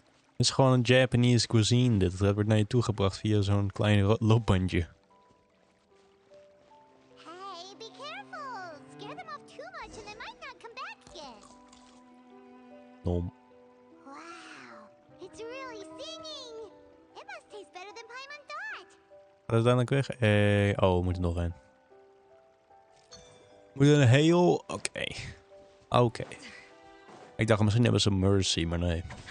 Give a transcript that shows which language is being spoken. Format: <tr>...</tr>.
<nl>Het is gewoon een Japanese cuisine dit. Dat wordt naar je toe gebracht via zo'n klein loopbandje.</nl> <en>Hey, be careful! Scare them off too much and they might not come back again. Nom. Wow, it's really singing! It must taste better than Paimon thought!</en> <nl>Gaat het uiteindelijk weg? Oh, we moeten nog een. Moet een heel... Oké. Oké. Ik dacht misschien hebben ze Mercy, maar nee.</nl>